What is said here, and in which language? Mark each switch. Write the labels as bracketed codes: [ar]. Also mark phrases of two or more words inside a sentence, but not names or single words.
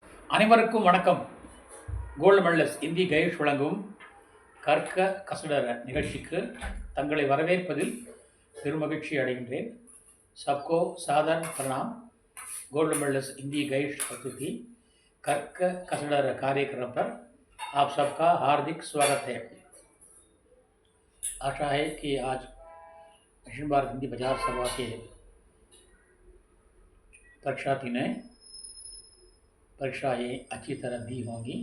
[ta] அனைவருக்கும் வணக்கம். [en] gold medalist [ta] இந்தி கைஷ் வழங்கும் கற்க கசடர நிகழ்ச்சிக்கு தங்களை வரவேற்பதில் பெருமகிழ்ச்சி அடைகின்றேன். [hi] सबको सादर प्रणाम. [en] gold medalist Hindi guide [hi] अतिथि कर्क कसडर कार्यक्रम पर आप सबका हार्दिक स्वागत है. आशा है कि आज दक्षिण भारत हिंदी बाजार सभा के परीक्षार्थी ने परीक्षाएँ अच्छी तरह दी होंगी.